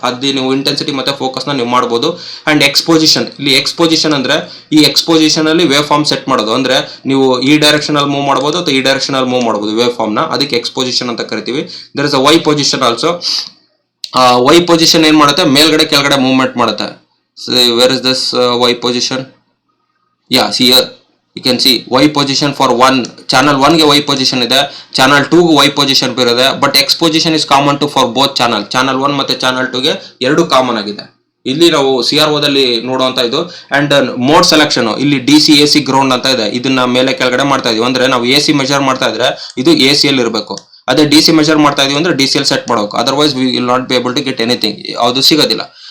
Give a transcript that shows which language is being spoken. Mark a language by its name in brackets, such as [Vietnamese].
[Kannada] ಅದು ನೀವು ಇಂಟೆನ್ಸಿಟಿ ಮತ್ತೆ ಫೋಕಸ್ ನ ನೀವು ಮಾಡ್ಬೋದು. ಅಂಡ್ ಎಕ್ಸ್ಪೋಸಿಷನ್, ಇಲ್ಲಿ ಎಕ್ಸ್ಪೋಸಿಷನ್ ಅಂದ್ರೆ ಈ ಎಕ್ಸ್ಪೋಸಿಷನ್ ಅಲ್ಲಿ ವೇವ್ ಫಾರ್ಮ್ ಸೆಟ್ ಮಾಡೋದು. ಅಂದ್ರೆ ನೀವು ಈ ಡೈರೆಕ್ಷನ್ ಅಲ್ಲಿ ಮೂವ್ ಮಾಡಬಹುದು ಅಥವಾ ಈ ಡೈರೆಕ್ಷನ್ ಅಲ್ಲಿ ಮೂವ್ ಮಾಡಬಹುದು ವೇವ್ ಫಾರ್ಮ್ ನ, ಅದಕ್ಕೆ ಎಕ್ಸ್ಪೋಸಿಷನ್ ಅಂತ ಕರಿತೀವಿ. [English] There is a Y position also. [Kannada] Y position ಏನ್ ಮಾಡುತ್ತೆ, ಮೇಲ್ಗಡೆ ಕೆಳಗಡೆ ಮೂವ್ಮೆಂಟ್ ಮಾಡುತ್ತೆ. [English] Where is this Y position? see here you can see Y position for channel 1 [Kannada] ಗೆ Y position ಇದೆ, ಚಾನಲ್ 2 ಗೆ Y position ಬರುತ್ತೆ. [English] but X position is common to for both [Kannada] channel 1 ಮತ್ತೆ ಚಾನಲ್ 2 ಗೆ ಎರಡು ಕಾಮನ್ ಆಗಿದೆ. ಇಲ್ಲಿ ನಾವು CRO ದಲ್ಲಿ ನೋಡುವಂತ ಇದು. ಅಂಡ್ ಮೋಡ್ ಸೆಲೆಕ್ಷನ್, ಇಲ್ಲಿ DC AC ಗ್ರೌಂಡ್ ಅಂತ ಇದೆ. ಇದನ್ನ ಮೇಲೆ ಕೆಳಗಡೆ ಮಾಡ್ತಾ ಇದೀವಿ ಅಂದ್ರೆ ನಾವು AC ಮೆಷರ್ ಮಾಡ್ತಾ ಇದ್ರೆ ಇದು AC ಅಲ್ಲಿ ಇರಬೇಕು. ಅದೇ DC ಮೆಷರ್ ಮಾಡ್ತಾ ಇದೀವಿ ಅಂದ್ರೆ DC ಅಲ್ಲಿ ಸೆಟ್ ಮಾಡಬೇಕು. [English] otherwise we will not be able to get anything, [Kannada] ಅದು ಸಿಗೋದಿಲ್ಲ.